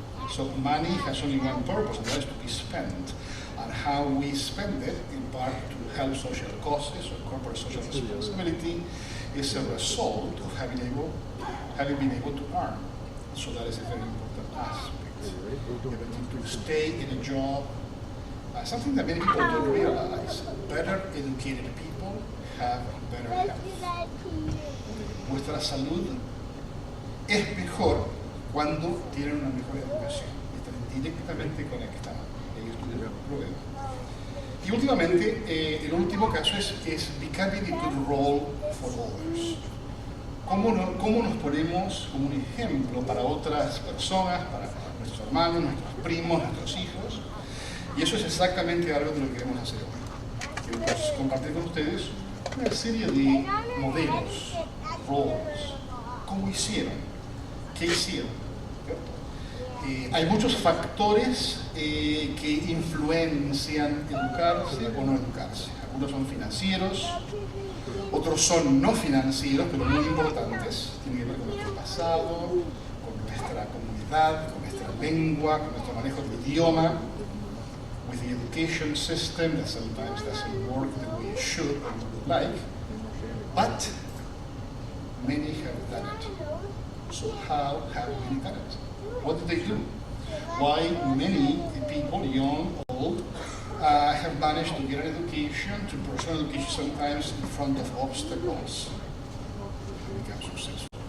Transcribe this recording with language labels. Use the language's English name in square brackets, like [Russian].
[English] So money has only one purpose, and that is to be spent. And how we spend it, in part to help social causes or corporate social responsibility, is a result of having been able to earn. So that is a very important aspect. The ability to stay in a job, something that many people don't realize. Better educated people have better health. [Spanish] Nuestra salud es mejor cuando tienen una mejor educación. Están directamente conectados. Ellos tuvieron un problema. Y últimamente, el último caso es [English] becoming a good role for others. [Spanish] ¿Cómo nos ponemos como un ejemplo para otras personas, para nuestros hermanos, nuestros primos, nuestros hijos? Y eso es exactamente algo de lo que queremos hacer hoy. Queremos compartir con ustedes una serie de modelos, roles, cómo hicieron, qué hicieron. Hay muchos factores que influencian educarse o no educarse. Algunos son financieros, otros son no financieros, pero muy importantes. Tienen que ver con nuestro pasado, con nuestra comunidad, con nuestra lengua, con nuestro manejo del idioma. [English] With the education system that sometimes doesn't work the way it should or we would like, but many have done it. So how have many done it? What did they do? Why many people, young, old, have managed to get an education, to pursue education sometimes in front of obstacles and become successful.